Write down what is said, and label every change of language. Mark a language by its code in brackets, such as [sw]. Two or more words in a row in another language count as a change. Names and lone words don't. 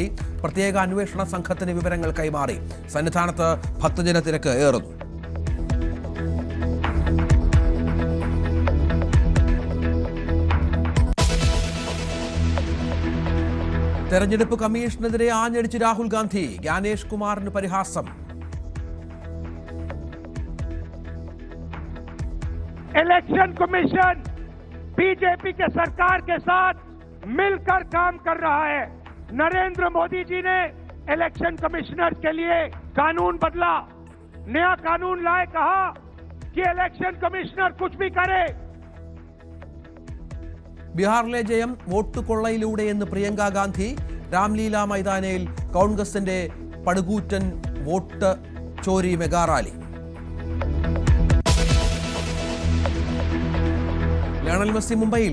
[ml] പ്രത്യേക അന്വേഷണ സംഘത്തിന് വിവരങ്ങൾ കൈമാറി. സന്നിധാനത്ത് ഭക്തജന തിരക്ക് ഏറുന്നു. തെരഞ്ഞെടുപ്പ് കമ്മീഷനെതിരെ ആഞ്ഞടിച്ച് രാഹുൽ ഗാന്ധി. ജ്ഞാനേഷ് കുമാറിന് പരിഹാസം. [en] election commission [hi] बीजेपी के सरकार के साथ मिलकर काम कर रहा है. नरेंद्र मोदी जी ने [en] election commissioner [hi] के लिए कानून बदला, नया कानून लाए, कहा कि [en] election commissioner [hi] कुछ भी करे. [ml] ബീഹാറിലെ ജയം വോട്ട് കൊള്ളയിലൂടെയെന്ന് പ്രിയങ്ക ഗാന്ധി. രാംലീല മൈതാനയിൽ കോൺഗ്രസിന്റെ പടുകൂറ്റൻ വോട്ട് ചോരി [en] mega rally. [ml] ലയണൽ മെസ്സി മുംബൈയിൽ.